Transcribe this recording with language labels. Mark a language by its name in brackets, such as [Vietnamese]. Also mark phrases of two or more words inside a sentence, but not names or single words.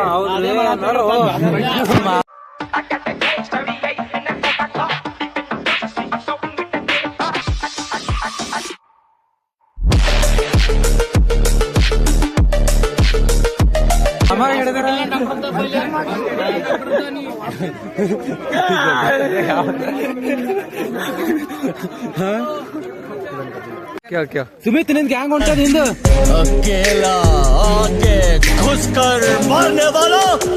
[Kannada] ಅಮ್ಮ ಹೇಳಿದಾರ [Hindi] क्या क्या [Kannada] सुमित ನಿಂಗೆ ಹ್ಯಾಂಗ್ ಹೊಂಟದ ಹಿಂದೆ [Hindi] अकेला आके घुसकर मारने वाला